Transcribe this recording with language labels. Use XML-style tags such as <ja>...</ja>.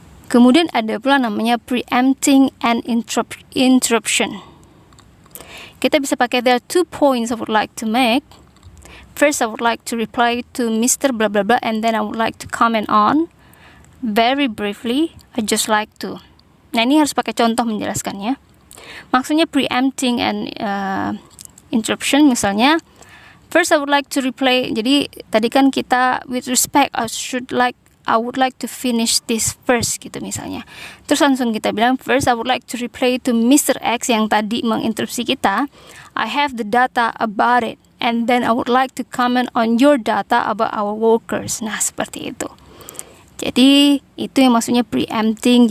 <id>Kemudian ada pula namanya</id> <en>preempting an interruption.</en> <id>Kita bisa pakai,</id> <en>there are 2 points I would like to make. First, I would like to reply to Mr. blah blah blah, and then I would like to comment on very briefly. I just like to.</en> <id>Nah, ini harus pakai contoh menjelaskannya. Maksudnya</id> <en>preempting an interruption,</en> <id>misalnya</id> <en>first I would like to reply.</en> <id>Jadi tadi kan kita</id> <en>with respect, I would like to finish this first</en> <id>gitu misalnya. Terus langsung kita bilang</id> <en>first I would like to reply to Mr. X</en> <id>yang tadi menginterupsi kita.</id> <en>I have the data about it, and then I would like to comment on your data about our workers.</en> <id>Nah, seperti itu. Jadi itu yang maksudnya preempting.</id>